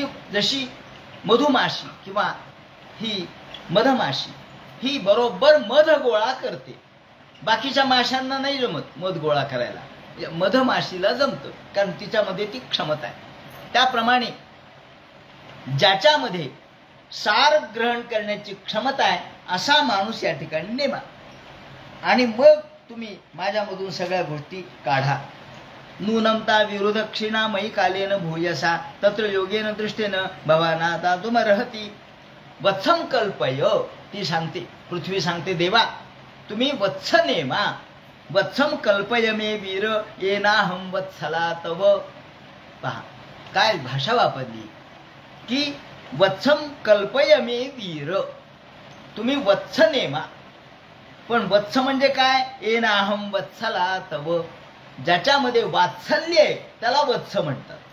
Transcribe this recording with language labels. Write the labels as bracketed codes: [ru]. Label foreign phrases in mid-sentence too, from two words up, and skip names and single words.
[mr] जशी मधुमाशी किंवा ही मधमाशी ही बरोबर मध गोळा करते, बाकीच्या माशांना नाही जमत मध गोळा करायला, मधमाशीला जमतं, कारण तिच्यामध्ये ती क्षमता आहे. त्याप्रमाणे ज्याच्यामध्ये सार ग्रहण करण्याची क्षमता आहे असा माणूस या ठिकाणी नेमा. आणि मग तुम्ही माझ्यामधून सगळ्या गोष्टी काढा. [sa] नूनमता विरोधक्षिणा मयी कालेन भूयसा तत्र योगेन दृष्टेन भवाना दातुमर्हति वत्सम कल्पय. [mr] ती सांगते, पृथ्वी सांगते, देवा तुम्ही वत्स नेमा, [sa] वत्सम कल्पय मे वीर येनाहम वत्सला तव. [mr] पहा काय भाषा वापरली की [sa] वत्सम कल्पय मे वीर, [mr] तुम्ही वत्स नेमा. पण वत्स म्हणजे काय? [sa] येनाहम वत्सला तव, [mr] ज्याच्यामध्ये वात्सल्य आहे त्याला वत्स म्हणतात.